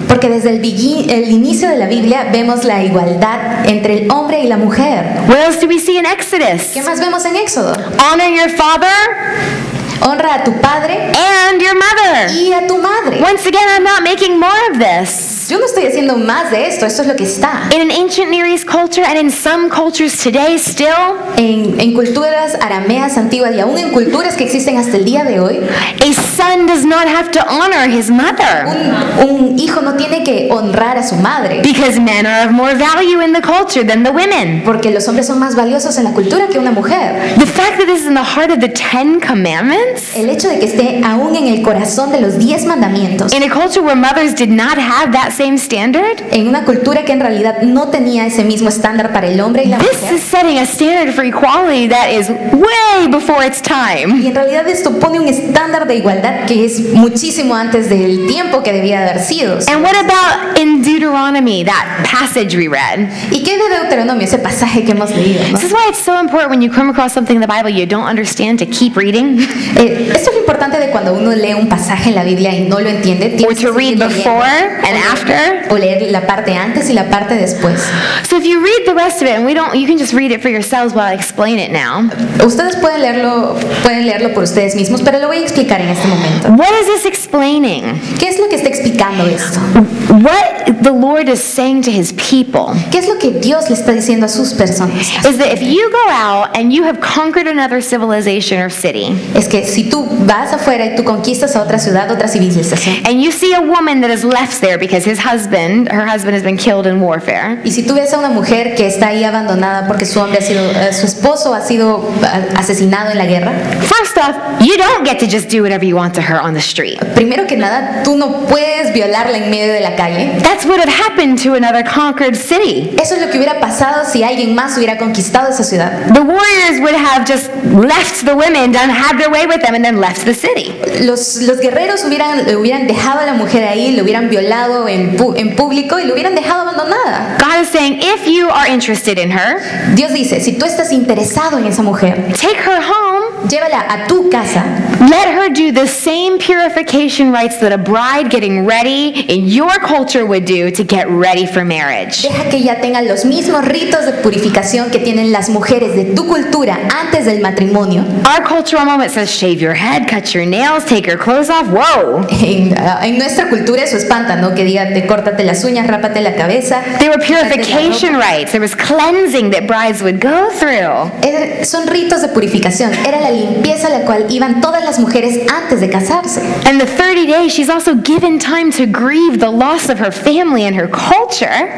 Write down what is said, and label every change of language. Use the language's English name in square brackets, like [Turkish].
[Spanish] Porque desde el inicio de la Biblia vemos la igualdad entre el hombre y la mujer. [English] What else do we see in Exodus? [Spanish] ¿Qué más vemos en Éxodo? [English] Honor your father [Spanish] Honra a tu padre [English] and your mother. [Spanish] y a tu madre. [English] Once again, I'm not making more of this. [Spanish] Yo no estoy haciendo más de esto es lo que está. [English] In an ancient Near East culture and in some cultures today still, [Spanish] En culturas arameas antiguas y aún en culturas que existen hasta el día de hoy, [English] a son does not have to honor his mother [Spanish] un hijo no tiene que honrar a su madre, [English] because men are of more value in the culture than the women. [Spanish] porque los hombres son más valiosos en la cultura que una mujer. [English] The fact that this is in the heart of the 10 Commandments, [Spanish] El hecho de que esté aún en el corazón de los 10 mandamientos, [English] in a culture where mothers did not have that same standard, [Spanish] en una cultura que en realidad no tenía ese mismo estándar para el hombre y la [English] this [Spanish] mujer, [English] is setting a standard for equality that is way before its time. [Spanish] y en realidad esto pone un estándar de igualdad que es muchísimo antes del tiempo que debía de haber sido. [English] And what about in Deuteronomy, that passage we read? [Spanish] ¿Y qué de Deuteronomio, ese pasaje que hemos leído, ¿no? [English] This is why it's so important when you come across something in the Bible you don't understand to keep reading, [Spanish] Esto es lo importante de cuando uno lee un pasaje en la Biblia y no lo entiende. [English] or [Spanish] Tienes que [English] to read [Spanish] seguir leyendo, [English] before and after. [Spanish] o leer la parte antes y la parte después. [English] So if you read the rest of it, and you can just read it for yourselves while I explain it now. [Spanish] Ustedes pueden leerlo por ustedes mismos, pero lo voy a explicar en este momento. [English] What is this explaining? [Spanish] ¿Qué es lo que está explicando esto? [English] What the Lord is saying to his people [Spanish] ¿Qué es lo que Dios le está diciendo a sus personas? [English] is that if you go out and you have conquered another civilization or city, [Spanish] Es que si tú vas afuera y tú conquistas a otra ciudad, otra civilización, [English] and you see a woman that is left there because her husband has been killed in warfare, [Spanish] y si tú ves a una mujer que está ahí abandonada porque su esposo ha sido asesinado en la guerra, [English] first off, you don't get to just do whatever you want to her on the street. [Spanish] primero que nada, tú no puedes violarla en medio de la calle. [English] That's what had happened to another conquered city. [Spanish] Eso es lo que hubiera pasado si alguien más hubiera conquistado esa ciudad. [English] The warriors would have just left the women, had their way with them, and then left the city. [Spanish] Los guerreros hubieran dejado a la mujer ahí, le hubieran violado en público y lo hubieran dejado abandonada. [English] God is saying, if you are interested in her, [Spanish] Dios dice, si tú estás interesado en esa mujer, [English] take her home, [Spanish] llévala a tu casa, [English] let her do the same purification rites that a bride getting ready in your culture would do to get ready for marriage. [Spanish] deja que ella tenga los mismos ritos de purificación que tienen las mujeres de tu cultura antes del matrimonio. [English] Our cultural moment says shave your head, cut your nails, take your clothes off. Whoa! [Spanish] En nuestra cultura eso espanta, ¿no? Que diga, córtate las uñas, rápate la cabeza. [English] There were [Spanish] quítate la [English] purification [Spanish] ropa. [English] rites. There was cleansing that brides would go through. [Spanish] Son ritos de purificación. Era la limpieza a la cual iban todas las mujeres antes de casarse. [English] And the 30 days, she's also given time to grieve the loss of her family and her culture.